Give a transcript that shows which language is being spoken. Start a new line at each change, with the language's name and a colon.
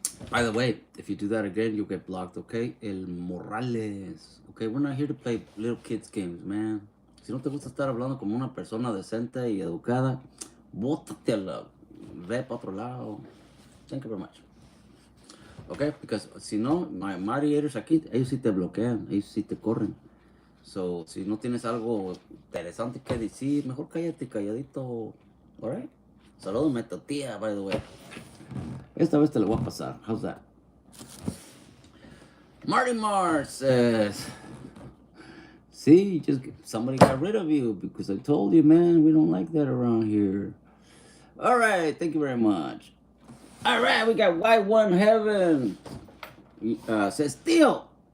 English: By the way, if you do that again, you'll get blocked, okay? El Morales. Okay, we're not here to play little kids games, man.
Spanish: Si no te gusta estar hablando como una persona decente y educada, bótate ve para otro lado.
English: Thank you very much. Okay, because
Spanish: si no,
English: my moderators
Spanish: aquí, ellos sí te bloquean, ellos sí te corren. So, si no tienes algo interesante que decir, mejor cállate calladito.
English: Alright?
Spanish: Saludos, tu tía,
English: by the way.
Spanish: Esta vez te lo voy a pasar.
English: How's that? Marty Mars says, see, somebody got rid of you because I told you, man, we don't like that around here. All right, thank you very much. All right, we got Y1 Heaven. Says, Theo,